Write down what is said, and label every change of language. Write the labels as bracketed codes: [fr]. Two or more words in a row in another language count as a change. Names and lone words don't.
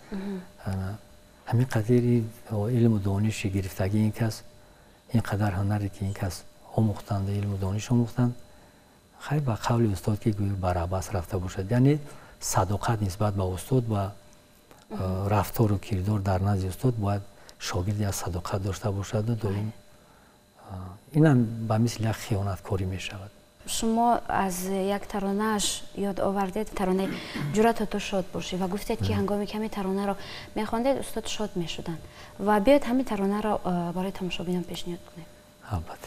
[tg] ҳамин қадери илму дониши гирифтагии ин кас, ин қадар ҳунаре ки ин кас омӯхтанд, илму дониш омӯхтанд, хай ба қавли устод ки гӯё барабас рафта бошад. яъне садоқат нисбат ба устод ва рафтору кирдор дар назди устод бояд шогирди аз садоқат дошта бошаду доим инам ба мисли як хиёнаткорӣ мешавад. [fa] شما از یک ترانه‌اش یاد آوردید، ترانه جرأت تو شاد باشی و گفتید که هنگامی که همین ترانه رو میخواندید استاد شاد میشدن و بیاید همین ترانه رو برای تماشابینان پیشنهاد کنید. البته.